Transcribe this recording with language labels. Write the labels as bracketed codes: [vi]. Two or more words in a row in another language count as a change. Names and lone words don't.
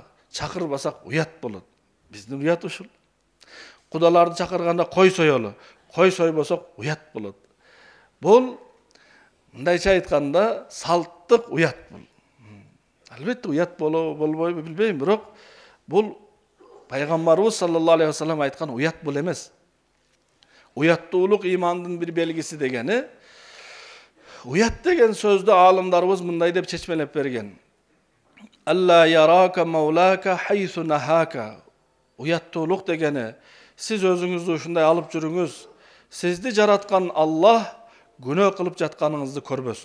[ky] Чакырбасак уят болот. Биздин уят ушул. Кудаларды чакырганда кой соёлу. Кой сойбосок уят болот. Бул мындайча айтканда салттык уят бул. Албетте уят болбойбу билбейм, бирок бул пайгамбарыбыз [ar] صلى الله عليه وسلم [ky] айткан уят бул эмес. Уяттуулук имандын бир белгиси дегени, уят деген сөздү аалымдарыбыз мындай деп чечмелеп берген. [ar] ألا يراك مولاك حيث نهاك. [ky] Уяттуулук дегени, сиз өзүңүздү ушундай алып жүрүңүз, сизди жараткан Аллах күнөө кылып жатканыңызды көрбөсүн.